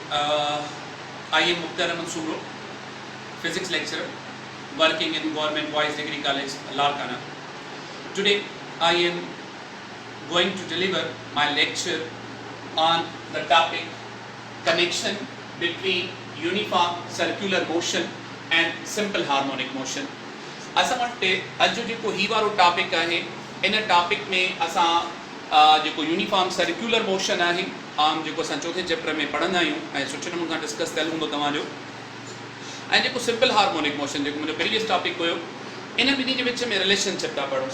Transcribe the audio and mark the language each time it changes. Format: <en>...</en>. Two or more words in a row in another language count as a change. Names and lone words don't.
<en>I am Mukhtar Ahmed Suro, physics lecturer, working in Government Boys Degree College, Larkana. Today, I am going to deliver my lecture on the topic connection between uniform circular motion and simple harmonic motion.</en> <sd>असां वटि अॼु जेको ही वारो टॉपिक आहे इन टॉपिक में असां जेको</sd> <en>uniform circular motion</en> <sd>आहे आम जेको असां चौथे चैप्टर में पढ़ंदा आहियूं ऐं सुठे नमूने सां डिस्कस कयल हूंदो तव्हांजो ऐं जेको</sd> <en>simple harmonic motion</en> <sd>जेको मुंहिंजो</sd> <en>previous topic</en> <sd>हुयो इन ॿिन्ही जे विच में रिलेशनशिप था पढ़ूं।</sd>